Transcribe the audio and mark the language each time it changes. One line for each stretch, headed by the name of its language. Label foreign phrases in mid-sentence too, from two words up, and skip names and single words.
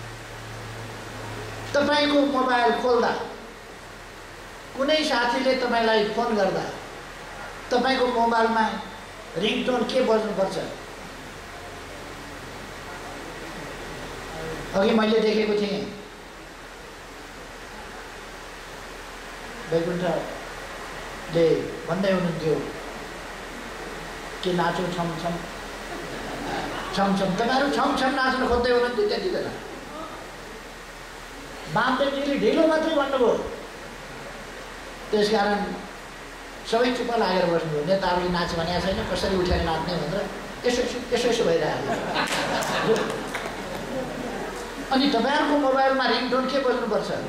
Nepali: तपाईँको मोबाइल खोल्दा, कुनै साथीले तपाईँलाई फोन गर्दा तपाईँको मोबाइलमा रिङटोन के बज्नुपर्छ? अघि मैले देखेको थिएँ, वैकुण्ठले भन्दै हुनुहुन्थ्यो कि नाचो छम छम छम छम। तपाईँहरू छम छम नाच्न खोज्दै हुनुहुन्थ्यो त्यति बेला। वामदेवजीले ढिलो मात्रै भन्नुभयो, त्यसकारण सबै चुप लागेर बस्नुभयो। नेताहरूले नाच भनेको छैन, कसरी उठेर नाच्ने भनेर यसो भइरहेको। अनि तपाईँहरूको मोबाइलमा रिङटोन के बज्नुपर्छ?